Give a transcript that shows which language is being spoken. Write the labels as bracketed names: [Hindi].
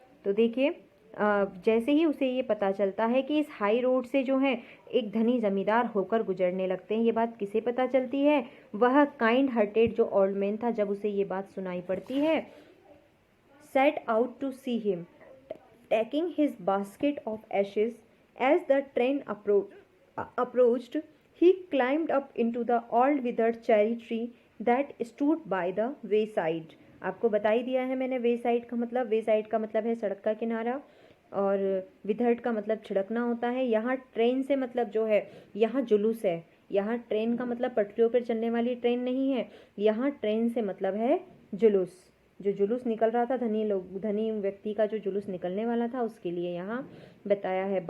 [Hindi] तो देखिए जैसे ही उसे ये पता चलता है कि इस हाई रोड से जो है एक धनी जमींदार होकर गुजरने लगते हैं, ये बात किसे पता चलती है, वह काइंड हार्टेड जो ओल्ड मैन था, जब उसे ये बात सुनाई पड़ती है, [English] set out to see him, taking his basket of ashes. As the train approached, he climbed up into the old withered cherry tree that stood by the wayside. [Hindi] आपको बता ही दिया है मैंने wayside का मतलब, wayside का मतलब है सड़क का किनारा और withered का मतलब छिड़कना होता है। यहाँ ट्रेन से मतलब जो है यहाँ जुलूस है, यहाँ ट्रेन का मतलब पटरियों पर चलने वाली ट्रेन नहीं है, यहाँ ट्रेन से मतलब है जुलूस, जो जुलूस निकल रहा था, धनी व्यक्ति का जो जुलूस निकलने वाला था उसके लिए यहाँ बताया है।